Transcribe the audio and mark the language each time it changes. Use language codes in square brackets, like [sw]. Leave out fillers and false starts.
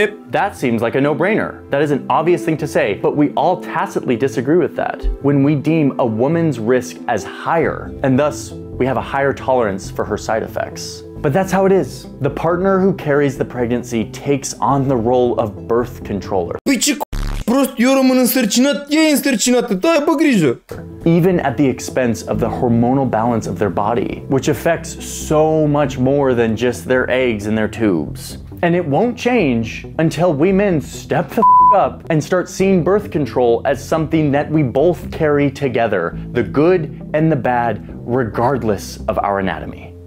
[en] That seems like a no-brainer. That is an obvious thing to say, but we all tacitly disagree with that when we deem a woman's risk as higher, and thus we have a higher tolerance for her side effects. But that's how it is. The partner who carries the pregnancy takes on the role of birth controller. [ro] Păi ce prost, eu rămân însărcinat, ea e însărcinată, dai, bă grijă. [en] Even at the expense of the hormonal balance of their body, which affects so much more than just their eggs and their tubes. And it won't change until we men step the up and start seeing birth control as something that we both carry together, the good and the bad, regardless of our anatomy.